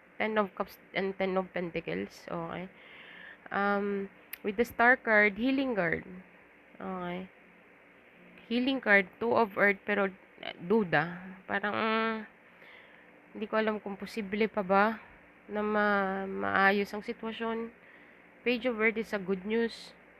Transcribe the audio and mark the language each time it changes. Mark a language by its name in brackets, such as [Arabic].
[English] 10 of cups and 10 of pentacles. Okay. With the Star card, healing card. Okay. Healing card, 2 of earth [Filipino] pero duda. Parang hindi ko alam kung posible pa ba na maayos ang sitwasyon. [English] Page of earth is a good news.